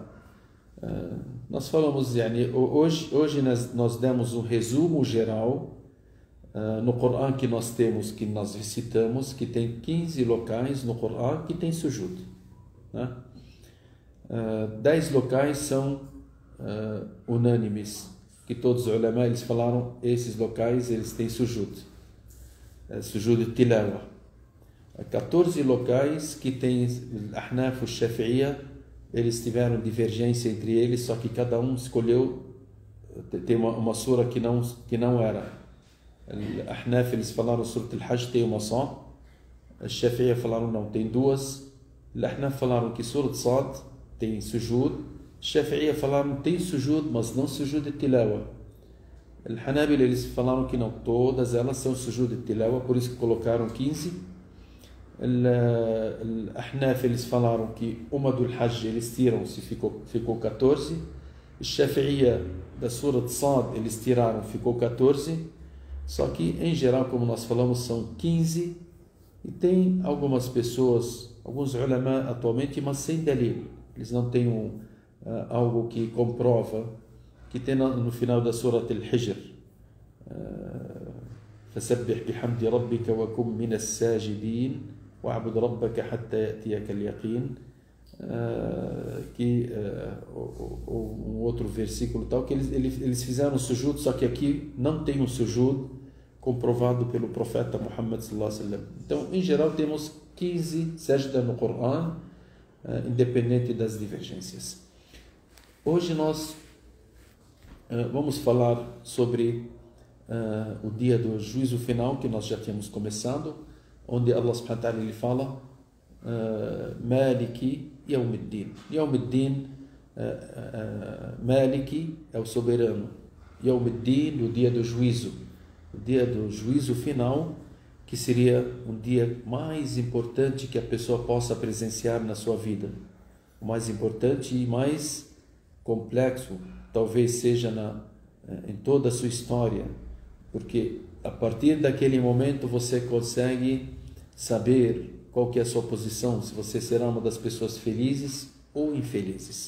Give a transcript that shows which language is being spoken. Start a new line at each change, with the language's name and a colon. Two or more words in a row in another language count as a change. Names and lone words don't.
Portuguese: Nós falamos, hoje nós demos um resumo geral no Corão que nós temos, que nós recitamos, que tem 15 locais no Corão que tem sujud, né? 10 locais são unânimes, que todos os ulama eles falaram, esses locais eles têm sujud,
Arabic: سجود تلاوة.
Portuguese: 14 locais que tem Ahnaf e Shafi'iyya, eles tiveram divergência entre eles, só que cada um escolheu, tem uma sura que não era. Ahnaf eles falaram Surat al-Hajj tem uma só, a Shafi'iyya falaram não, tem duas. Ahnaf falaram que Surat Sad tem sujud, Shafi'iyya falaram tem sujud, mas não sujud de tilawa. Al-Hanabil eles falaram que não, todas elas são sujud de tilawa, por isso que colocaram 15. Al-Ahnaf eles falaram que uma do Hajj eles tiram-se, ficou 14. Shafi'iyya da Surah Sad eles tiraram, ficou 14. Só que em geral, como nós falamos, são 15. E tem algumas pessoas, alguns ulama atualmente, mas sem dalil. Eles não têm algo que comprova, que tem no final da Surah Al-Hijr.
Arabic: فَسَبِّحْ بِحَمْدِ رَبِّكَ وَكُنْ مِنَ السَّاجِدِينَ وَاعْبُدْ رَبَّكَ حَتَّى يَأْتِيَكَ الْيَقِينُ,
Portuguese: que um outro versículo tal, que eles fizeram o sujud, só que aqui não tem um sujud comprovado pelo profeta Muhammad
Arabic: صلى الله عليه وسلم.
Portuguese: Então, em geral, temos 15 sajda no Corão, independente das divergências. Hoje nós vamos falar sobre o dia do juízo final, que nós já tínhamos começado, onde Allah
Arabic: سبحانه وتعالى
Portuguese: ele fala
Arabic: مالك يوم الدين. يوم الدين مالك
Portuguese: é o soberano, Yawmiddin, o dia do juízo, o dia do juízo final, que seria um dia mais importante que a pessoa possa presenciar na sua vida, o mais importante e mais complexo, talvez seja em toda a sua história, porque a partir daquele momento você consegue saber qual que é a sua posição, se você será uma das pessoas felizes ou infelizes.